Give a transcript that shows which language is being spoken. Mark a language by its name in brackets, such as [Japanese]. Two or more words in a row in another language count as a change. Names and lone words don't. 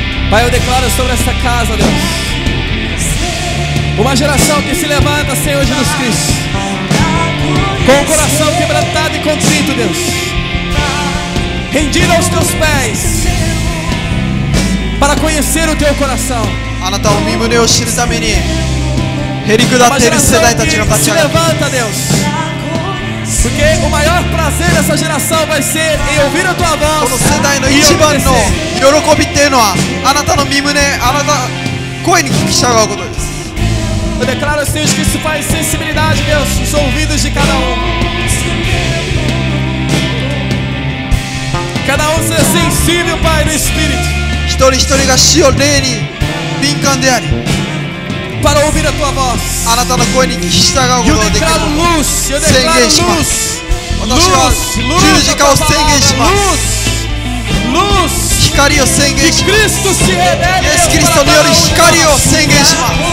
[Portuguese] Pai, eu declaro sobre essa casa, Deus, uma geração que se levanta, Senhor Jesus Cristo, com o coração quebrantado e contrito, Deus, rendido aos teus pés, para conhecer o teu coração. [Japanese] あなたを身胸を知るためにへりくだ [Portuguese] Uma [Japanese] っている世 [Portuguese] geração [Japanese] 代たちが [Portuguese] que [Japanese] 立ち [Portuguese] se [Japanese] 上がる [Portuguese] levanta, Deus, porque o maior prazer dessa geração vai ser em ouvir a tua [Japanese] この [Portuguese] voz [Japanese] 世代の [Portuguese] e [Japanese] 一番の [Portuguese] obedecer. [Japanese] 喜びっていうのはあなたの身胸、あなた声に聞き従うことです。 [Portuguese] Eu declaro, Senhor, que isso faz sensibilidade, Deus, nos ouvidos de cada um. Cada um seja sensível, Pai, no Espírito, [Japanese] 一人一人が死を霊に敏感であり [Portuguese] para ouvir a tua voz. [Japanese] あなたの声に聞き従う [Portuguese] E [Japanese] こ [Portuguese] eu [Japanese] とができる [Portuguese] declaro luz, eu declaro [Japanese] 宣言しま [Portuguese] luz, [Japanese] す。 [Portuguese] luz, [Japanese] 私は [Portuguese] luz, [Japanese] 十字架を宣言します [Portuguese] luz, luz, [Japanese] 光を宣言 [Portuguese] que [Japanese] します [Portuguese] Cristo se revele, [Japanese] イエス・ [Portuguese] Deus, [Japanese] キリス [Portuguese] para [Japanese] トによ [Portuguese] cada [Japanese] る [Portuguese] um de [Japanese] 光を [Portuguese] nós. [Japanese] 宣言します